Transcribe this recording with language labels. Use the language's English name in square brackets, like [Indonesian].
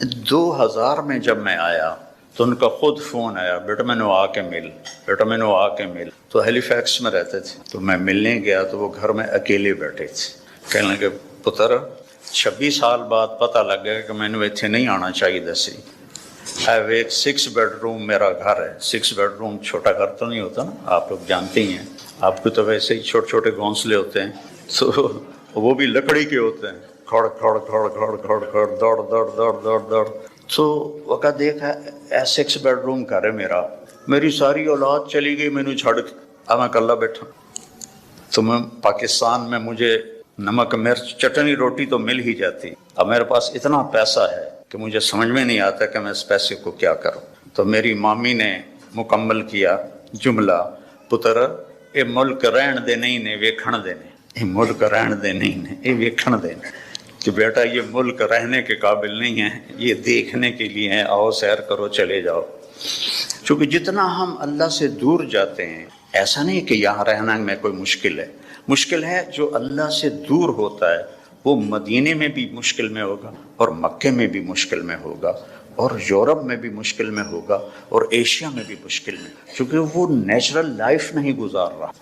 [Urdu] 2000 میں جب میں آیا تو ان کا خود فون آیا، بیٹا میں نے آ کے مل، بیٹا میں نے آ کے مل۔ تو ہیلی فیکس میں رہتے تھے، تو میں ملنے گیا تو وہ گھر میں اکیلے بیٹھے تھے۔ کہنے لگے پتر 26 سال بعد پتہ لگ گیا کہ میں نے اتنے نہیں آنا چاہیے دسی۔ ایک 6 بیڈ روم میرا گھر ہے، 6 بیڈ روم چھوٹا گھر تو نہیں ہوتا نا، آپ لوگ جانتے ہی ہیں، آپ کو تو ویسے ہی چھوٹے چھوٹے گھونسلے ہوتے ہیں، تو وہ بھی لکڑی کے ہوتے ہیں، کھڑ کھڑ کھڑ کھڑ کھڑ کھڑ دوڑ دوڑ دوڑ دوڑ دوڑ. تو وقت دیکھا 6 بیڈ روم گھر ہے میری ساری اولاد چلی گئی [Punjabi] مینو چھڑ کے. [Urdu] اب میں کلا بیٹھا. تو میں پاکستان میں مجھے نمک مرچ چٹنی روٹی تو مل ہی جاتی. اب میرے پاس اتنا پیسہ ہے کہ مجھے سمجھ میں نہیں آتا کہ میں اس پیسے کو کیا کروں. تو میری مامی نے مکمل کیا جملہ [Punjabi] پتر اے ملک رہن دے نہیں نے ویکھن دینے. اے ملک رہن دے نہیں نے اے ویکھن دینے. [Urdu] کہ بیٹا یہ ملک رہنے کے قابل نہیں ہے, یہ دیکھنے کے لیے ہیں, آؤ سیر کرو چلے جاؤ. چونکہ جتنا ہم اللہ سے دور جاتے ہیں, ایسا نہیں کہ یہاں رہنا میں کوئی مشکل ہے. مشکل ہے جو اللہ سے دور ہوتا ہے وہ مدینے میں بھی مشکل میں ہوگا, اور مکے میں بھی مشکل میں ہوگا, اور یورپ میں بھی مشکل میں ہوگا, اور ایشیا میں بھی مشکل میں, کیونکہ وہ نیچرل لائف نہیں گزار رہا.